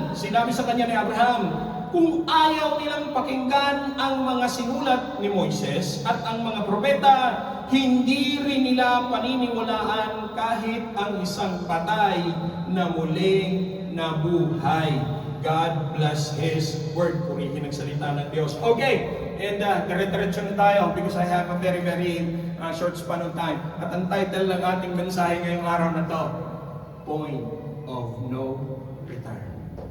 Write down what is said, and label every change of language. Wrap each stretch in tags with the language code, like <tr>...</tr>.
<tl>Sinabi sa kanya ni Abraham, kung ayaw nilang pakinggan ang mga sinulat ni Moises at ang mga propeta, hindi rin nila paniniwalaan kahit ang isang patay na muling nabuhay.</tl> <en>God bless His Word.</en> <tl>Purihin ang salita ng Diyos.</tl> <en>Okay, and</en> <tl>dire-diretso na tayo</tl> <en>because I have a very, very short span of time.</en> <tl>At ang title ng ating mensahe ngayong araw na to, Point of No Return.</tl>